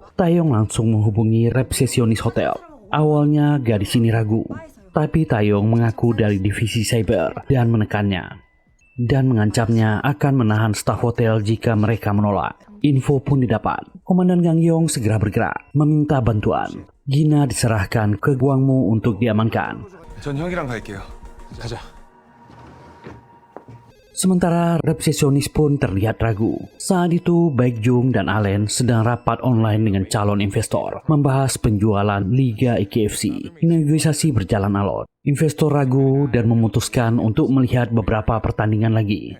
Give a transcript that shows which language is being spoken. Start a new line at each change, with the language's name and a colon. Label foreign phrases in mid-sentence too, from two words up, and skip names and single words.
Indonesian: Taeyong langsung menghubungi resepsionis hotel. Awalnya gadis ini ragu, tapi Taeyong mengaku dari divisi cyber dan menekannya dan mengancamnya akan menahan staf hotel jika mereka menolak. Info pun didapat. Komandan Gangyong segera bergerak meminta bantuan. Gina diserahkan ke Gwangmu untuk diamankan.
Korean: 전 형이랑 갈게요. 가자.
Indonesian: Sementara resepsionis pun terlihat ragu. Saat itu Baekjung dan Allen sedang rapat online dengan calon investor, membahas penjualan Liga IKFC. Negosiasi berjalan alot. Investor ragu dan memutuskan untuk melihat beberapa pertandingan lagi.